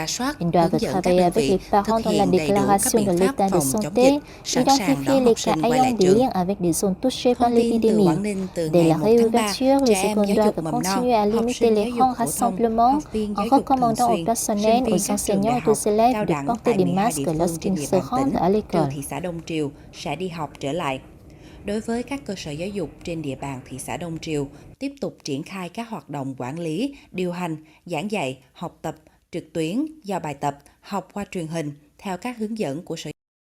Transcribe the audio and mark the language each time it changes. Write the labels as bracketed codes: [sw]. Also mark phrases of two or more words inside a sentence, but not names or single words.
[fr] Ils doivent travailler avec les parents dans la déclaration de l'état de santé, identifier les cas ayant des liens avec des zones touchées par l'épidémie. Dès la réouverture, les écoles doivent continuer à limiter les grands rassemblements en recommandant au personnel, aux enseignants et aux élèves de porter des masques lorsqu'ils se rendent à l'école. [vi] Đối với các cơ sở giáo dục trên địa bàn thị xã Đông Triều, tiếp tục triển khai các hoạt động quản lý, điều hành, giảng dạy, học tập, trực tuyến, giao bài tập, học qua truyền hình theo các hướng dẫn của Sở